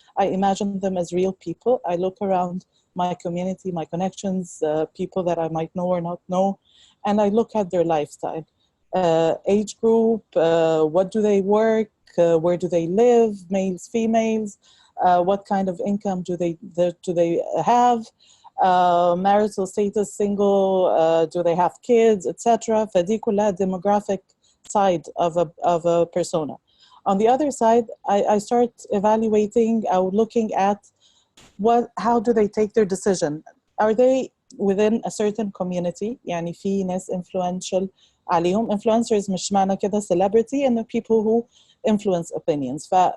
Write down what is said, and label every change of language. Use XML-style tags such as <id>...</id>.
<en>I imagine them as real people. I look around my community, my connections, people that I might know or not know, and I look at their lifestyle, age group, what do they work, where do they live, males, females, what kind of income do they have, marital status, single, do they have kids, etc.</en> <ar>فدي كلها</ar> <en>demographic side of a persona. On the other side, I start evaluating or looking at how do they take their decision. Are they within a certain community?</en> <ar>يعني في ناس influential عليهم.</ar> <en>Influencers</en> <ar>مش معنى كده</ar> <en>celebrity, and the people who influence opinions.</en>